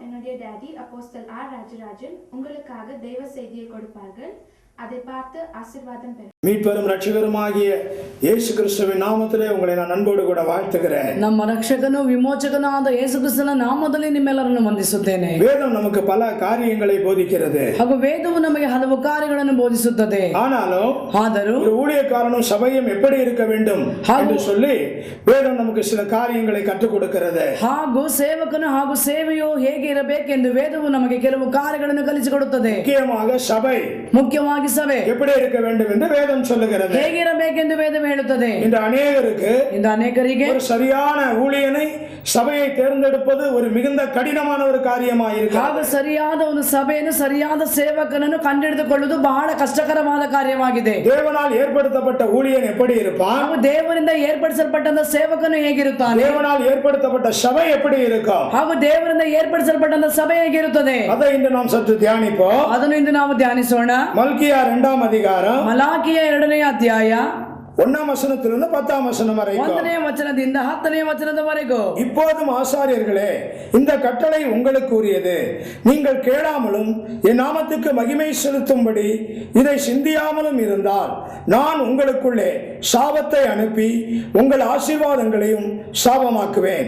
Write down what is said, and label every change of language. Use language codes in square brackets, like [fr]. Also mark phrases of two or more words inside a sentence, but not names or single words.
[ta] நம்முடைய டாடி அப்போஸ்தல் ஆர் ராஜராஜன் உங்களுக்காக தெய்வ செய்தியை கொடுப்பார்கள். அதை பார்த்து ஆசீர்வாதம் பெறுங்கள். மீட்பரும் ரட்சகருமாகிய இயேசு கிறிஸ்துவின் நாமத்திலே உங்களை நான் அன்போடு ಕೂಡ வாழ்த்துகிறேன். [kn] ನಮ್ಮ ರಕ್ಷಕನು ವಿಮೋಚಕನಾದ ಯೇಸು ಕ್ರಿಸ್ತನ ನಾಮದಲ್ಲಿ ನಿಮ್ಮೆಲ್ಲರನ್ನು ವಂದಿಸುತ್ತೇನೆ. [ta] வேதம் நமக்கு பல காரியங்களை போதிக்கிறது. [kn] ಹಾಗೂ ವೇದವು ನಮಗೆ ಹಲವು ಕಾರ್ಯಗಳನ್ನು ಬೋಧಿಸುತ್ತದೆ. [ta] ஆனாலும் ஒரு ஊழியக்காரனும் சபையும் எப்படி இருக்க வேண்டும் என்று சொல்லி வேதம் நமக்கு சில காரியங்களை கற்றுக் கொடுக்கிறது. [kn] ಹಾಗೂ ಸೇವಕನು ಹಾಗೂ ಸೇವೆಯು ಹೇಗೆ ಇರಬೇಕೆಂದು ವೇದವು ನಮಗೆ ಕೆಲವು ಕಾರ್ಯಗಳನ್ನು ಕಲಿಸಿಕೊಡುತ್ತದೆ. [ta] முக்கியமாக சபை எப்படி இருக்க வேண்டும் என்று வேதம் சொல்லுகிறது. [kn] ಹೇಗಿರಬೇಕೆಂದು ವೇದವು ಹೇಳುತ್ತದೆ. [ta] இந்த அநேகருக்கு ஒரு சரியான ஊழியனை சபையை தேர்ந்தெடுப்பது ஒரு மிகுந்த கடினமான ஒரு காரியமாக இருக்கிறது. [kn] ಹಾಗೂ ಸರಿಯಾದ ಒಂದು ಸಭೆಯನ್ನು ಸರಿಯಾದ ಸೇವಕನನ್ನು ಕಂಡುಹಿಡಿದುಕೊಳ್ಳುವುದು ಬಹಳ ಕಷ್ಟಕರವಾದ ಕಾರ್ಯವಾಗಿದೆ. [ta] தேவனால் ஏற்படுத்தப்பட்ட ஊழியன் எப்படி இருப்பான்? [kn] ದೇವರಿಂದ ಏರ್ಪಡಿಸಲ್ಪಟ್ಟ ಸೇವಕನು ಹೇಗಿರುತ್ತಾನೆ? [ta] தேவனால் ஏற்படுத்தப்பட்ட சபை எப்படி இருக்கும்? [kn] ಹಾಗೂ ದೇವರಿಂದ ಏರ್ಪಡಿಸಲ್ಪಟ್ಟ ಸಭೆ ಹೇಗಿರುತ್ತದೆ? [ta] அதை இன்று நாம் சற்று தியானிப்போம். [kn] ಅದನ್ನು ಇಂದು ನಾವು ಧ್ಯಾನಿಸೋಣ. [ta] மல்கியா 2ஆம் அதிகாரம் [kn] ಮಲಾಕಿಯ 2ನೇ ಅಧ್ಯಾಯ [ta] 1ஆம் வசனத்திலிருந்து 10ஆம் வசனம் வரைக்கும். [kn] 1ನೇ ವಚನದಿಂದ 10ನೇ ವಚನದವರೆಗೂ. [ta] இப்போதும் ஆசாரியர்களே, இந்த கட்டளை உங்களுக்கு உரியது. நீங்கள் கேளாமலும் என் நாமத்துக்கு மகிமை செலுத்தும்படி இதை சிந்தியாமலும் இருந்தால் நான் உங்களுக்குள்ளே சாபத்தை அனுப்பி உங்கள் ஆசீர்வாதங்களையும் சாபமாக்குவேன்.